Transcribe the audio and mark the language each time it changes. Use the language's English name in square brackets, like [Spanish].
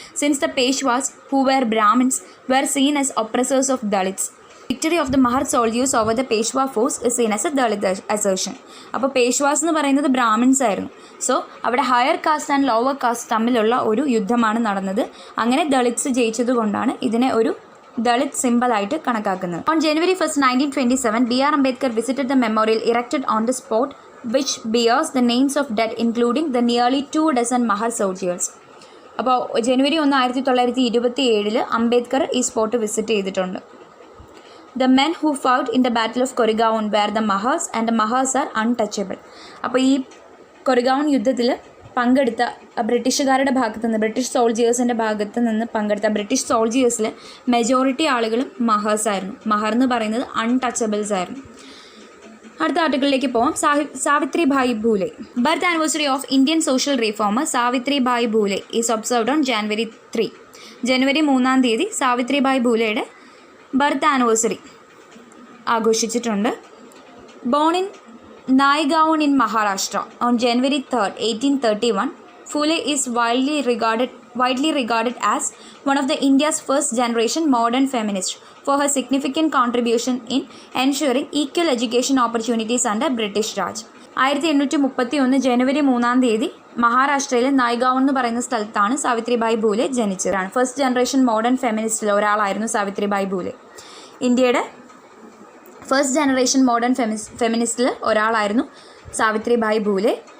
[English] Since the Peshwas who were Brahmins were seen as oppressors of Dalits, victory of the Mahar soldiers over the Peshwa force is seen as a Dalit assertion. [Malayalam] അപ്പോൾ പേഷ്വാസ് എന്ന് പറയുന്നത് ബ്രാഹ്മിൻസ് ആയിരുന്നു. So അവിടെ higher cast and lower cast തമ്മിലുള്ള ഒരു യുദ്ധമാണ് നടന്നത്. അങ്ങനെ ദളിറ്റ്സ് ജയിച്ചത് കൊണ്ടാണ് ഇതിനെ ഒരു ദളിത് സിമ്പലായിട്ട് കണക്കാക്കുന്നത്. [English] On January 1, 1927, B.R. Ambedkar visited the memorial erected on the spot which bears the names of dead including the nearly 2 dozen Mahar soldiers. [Malayalam] അപ്പോൾ January 1, 1927 അംബേദ്കർ ഈ സ്പോട്ട് വിസിറ്റ് ചെയ്തിട്ടുണ്ട്. [English] The men who fought in the battle of Koregaon were the Mahars and the Mahars are untouchable. [Malayalam] അപ്പോൾ ഈ കൊറിഗാവൺ യുദ്ധത്തിൽ പങ്കെടുത്ത ബ്രിട്ടീഷുകാരുടെ ഭാഗത്തു നിന്ന് ബ്രിട്ടീഷ് സോൾജിയേഴ്സിൻ്റെ ഭാഗത്ത് നിന്ന് പങ്കെടുത്ത ബ്രിട്ടീഷ് സോൾജിയേഴ്സിൽ മെജോറിറ്റി ആളുകളും മഹേഴ്സ് ആയിരുന്നു. മഹർ എന്ന് പറയുന്നത് അൺടച്ചബിൾസ് ആയിരുന്നു. അടുത്ത ആർട്ടിക്കിളിലേക്ക് പോകാം. [English] Savitribai Phule. Birth anniversary of Indian social reformer Savitribai Phule is observed on January 3. [Malayalam] January 3 Savitribai ഭൂലെയുടെ birth anniversary ആഘോഷിച്ചിട്ടുണ്ട്. [English] Born in Naigaon in Maharashtra on January 3, 1831, Phule is widely regarded as one of the India's first generation modern feminists for her significant contribution in ensuring equal education opportunities under British Raj. [Malayalam] 1831 ജനുവരി 3 മഹാരാഷ്ട്രയിലെ നായ്ഗാവൺ എന്ന് പറയുന്ന സ്ഥലത്താണ് Savitribai Phule ജനിച്ചതാണ്. First generation modern ഫെമിനിസ്റ്റിൽ ഒരാളായിരുന്നു സാവിത്രിഭായ് ഭൂലെ. ഇന്ത്യയുടെ first generation modern ഫെമിനിസ്റ്റിൽ ഒരാളായിരുന്നു സാവിത്രിഭായ് ഭൂലെ.